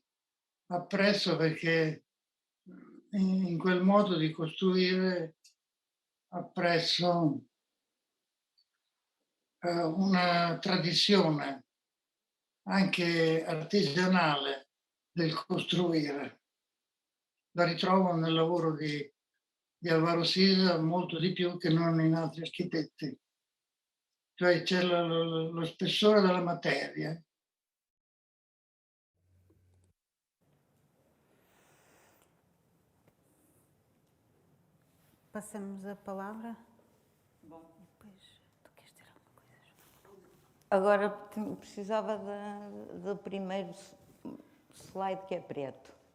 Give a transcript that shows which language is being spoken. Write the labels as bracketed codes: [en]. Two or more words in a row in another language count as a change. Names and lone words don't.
[it] Appresso perché in quel modo di costruire appresso una tradizione anche artigianale del costruire. La ritrovo nel lavoro di Alvaro Sisa molto di più che non in altri architetti. Cioè c'è lo spessore della materia. [pt] Passamos a palavra. Bom. Depois, tu queres dizer alguma coisa? Agora precisava do primeiro slide que é preto.